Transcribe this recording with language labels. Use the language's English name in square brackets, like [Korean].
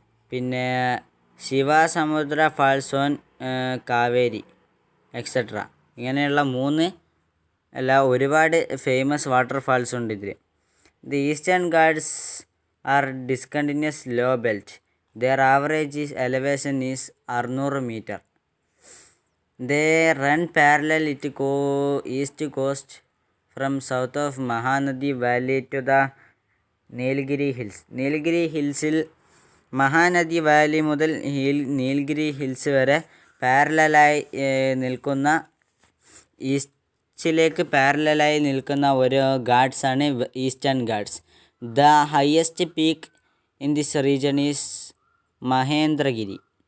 [Malayalam] പിന്നെ ശിവസമുദ്ര false on Kaveri etcetera. ഇങ്ങനെയുള്ള 3 ഒരുപാട് ഫേമസ് വാട്ടർഫാൾസ് ഉണ്ട് ഇതിൽ. [English] The Eastern Ghats are discontinuous low belt. Their average elevation is 600 meter. They run parallel to east coast from south of Mahanadi Valley to the Nilgiri Hills. [Malayalam] Nilgiri Hillsil Mahanadi Valley മുതൽ Nilgiri hills വരെ പാരലലായി നിൽക്കുന്ന ഈസ്റ്റിലേക്ക് പാരലലായി നിൽക്കുന്ന ഒരു ഗാഡ്സാണ് eastern God's. [English] The highest peak in this region is Mahendragiri.